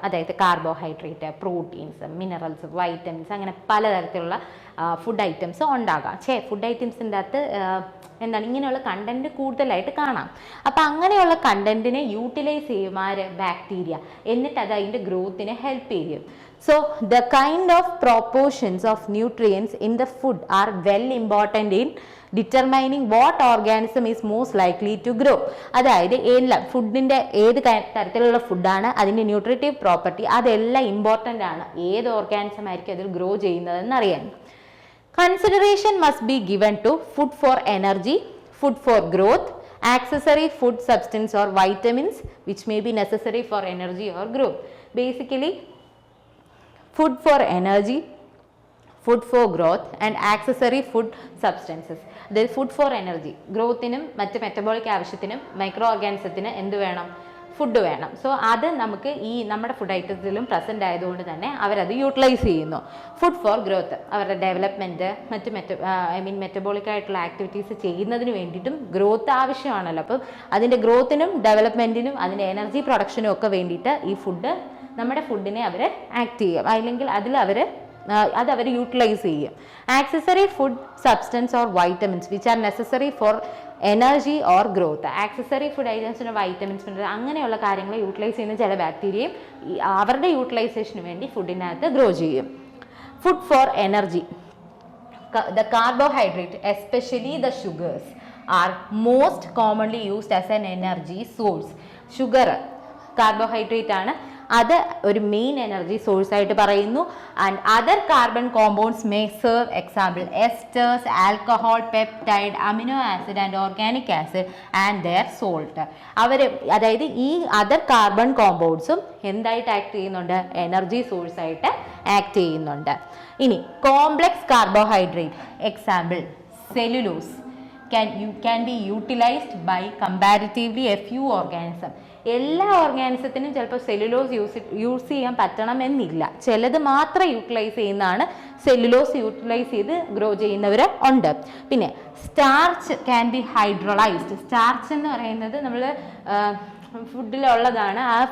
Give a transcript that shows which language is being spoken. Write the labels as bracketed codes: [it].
[ml] അതായത് carbohydrate, proteins, minerals, vitamins, അങ്ങനെ പലതരത്തിലുള്ള ഫുഡ് ഐറ്റംസ് ഉണ്ടാകാം. ഫുഡ് ഐറ്റംസിൻ്റെ അകത്ത് എന്താണ് ഇങ്ങനെയുള്ള കണ്ടന്റ് കൂടുതലായിട്ട് കാണാം. അപ്പം അങ്ങനെയുള്ള കണ്ടന്റിനെ യൂട്ടിലൈസ് ചെയ്യും ആര്? ബാക്ടീരിയ. എന്നിട്ട് അത് അതിൻ്റെ ഗ്രോത്തിനെ ഹെൽപ്പ് ചെയ്യും. [en] So the kind of proportions of nutrients in the food are well important in determining what organism is most likely to grow. [ml] അതായത് ഫുഡിൻ്റെ ഏത് തരത്തിലുള്ള ഫുഡാണ്, അതിൻ്റെ ന്യൂട്രിറ്റീവ് പ്രോപ്പർട്ടി, അതെല്ലാം ഇമ്പോർട്ടൻ്റ് ആണ് ഏത് ഓർഗാനിസം ആയിരിക്കും അതിൽ ഗ്രോ ചെയ്യുന്നതെന്ന് അറിയാൻ. [en] Consideration must be given to food for energy, food for growth, accessory food substance or vitamins which may be necessary for energy or growth. Basically, food for energy, food for growth and accessory food substances. [ml] അതായത് [en] food for energy, [ml] ഗ്രോത്തിനും മറ്റ് metabolic ആവശ്യത്തിനും micro ഓർഗാനിസത്തിന് എന്ത് വേണം? Food വേണം. So അത് നമുക്ക് ഈ നമ്മുടെ ഫുഡ് ഐറ്റത്തിലും പ്രസൻ്റ് ആയതുകൊണ്ട് തന്നെ അവരത് യൂട്ടിലൈസ് ചെയ്യുന്നു. [en] food for growth, [ml] അവരുടെ ഡെവലപ്മെൻറ്റ്, മറ്റ് മെറ്റബോളിക് ആയിട്ടുള്ള ആക്ടിവിറ്റീസ് ചെയ്യുന്നതിന് വേണ്ടിയിട്ടും ഗ്രോത്ത് ആവശ്യമാണല്ലോ. അപ്പം അതിൻ്റെ ഗ്രോത്തിനും ഡെവലപ്മെൻറ്റിനും അതിൻ്റെ എനർജി പ്രൊഡക്ഷനും ഒക്കെ വേണ്ടിയിട്ട് ഈ ഫുഡ്, നമ്മുടെ ഫുഡിനെ അവർ ആക്ട് ചെയ്യും, അല്ലെങ്കിൽ അതവർ യൂട്ടിലൈസ് ചെയ്യും. [en] Accessory food substance or vitamins which are necessary for energy or growth. [ml] Accessory food ഐറ്റംസിന് vitamins, അങ്ങനെയുള്ള കാര്യങ്ങൾ യൂട്ടിലൈസ് ചെയ്യുന്ന ചില ബാക്ടീരിയയും അവരുടെ യൂട്ടിലൈസേഷന് വേണ്ടി ഫുഡിനകത്ത് ഗ്രോ ചെയ്യും. [en] Food for energy, the carbohydrate, especially the sugars, are most commonly used as an energy source. [ml] Sugar carbohydrate ആണ്, അത് ഒരു മെയിൻ എനർജി സോഴ്സ് ആയിട്ട് പറയുന്നു. [en] And other carbon compounds may serve example esters, alcohol, peptide, amino acid and organic acid and their salt. [ml] അതായത് ഈ other carbon കോമ്പൗണ്ട്സും എന്തായിട്ട് act ചെയ്യുന്നുണ്ട്? Energy source ആയിട്ട് ആക്ട് ചെയ്യുന്നുണ്ട്. ഇനി complex carbohydrate, example cellulose, [en] can be utilized by comparatively a few organisms. [ml] എല്ലാ ഓർഗാനിസത്തിനും ചിലപ്പോൾ cellulose use ചെയ്യാൻ പറ്റണമെന്നില്ല. ചിലത് മാത്രം യൂട്ടിലൈസ് ചെയ്യുന്നതാണ്. സെല്ലുലോസ് യൂട്ടിലൈസ് ചെയ്ത് ഗ്രോ ചെയ്യുന്നവർ ഉണ്ട്. പിന്നെ [en] Starch can be hydrolysed. [ml] Starch എന്ന് പറയുന്നത് നമ്മൾ ഫുഡിലുള്ളതാണ്.